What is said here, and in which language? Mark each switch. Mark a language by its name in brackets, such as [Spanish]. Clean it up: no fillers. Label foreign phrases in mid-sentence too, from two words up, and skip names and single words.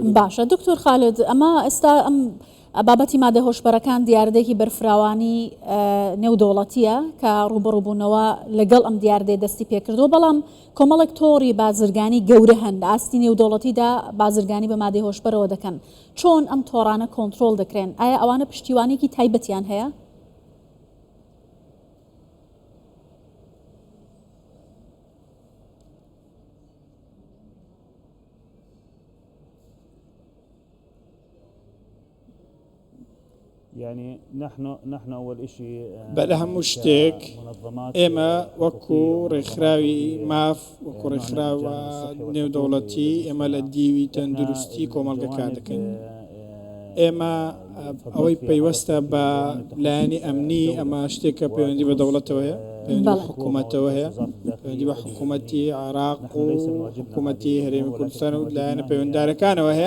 [Central Kurdish] باشە دکتۆر خالد، ئەمە ئێستا ئەم بابەتی مادە هۆشبەرەکان دیاردەیەکی بەرفراوانی نێودوڵەتیە کە ڕوبەڕووبوونەوە لەگەڵ ئەم دیاردەیە دەستی پێکردەوە، بەڵام کۆمەڵێک تۆڕی بازرگانی گەورە هەن لە ئاستی نێودوڵەتیدا بازرگانی بە مادەی هۆشبەرەوە دەکەن. چۆن ئەم تۆڕانە کۆنتترۆل دەکرێن؟ ئایا ئەوانە پشتیوانێکی تایبەتیان هەیە؟ [Arabic] يعني نحن أول شيء [Central Kurdish] بەلە هەموو شتێک ئێمە وەکو ڕێکخراوی ماف وەکو ڕێکخراوە نێودەوڵەتی ئێمە لە دیوی تەندروستی کۆمەڵگەکان دەکەین. ئێمە ئەوەی پەیوەستە بە لایەنی ئەمنی ئەمە شتێکە پەیوەندی بە دەوڵەتەوە هەیە، پەیوەندی بە حکوومەتەوە هەیە، پەیوەندی بە حکوومەتی عێراق و حکوومەتی هەرێمی کوردستان و لایەنە پەیوەنددارەکانەوە هەیە.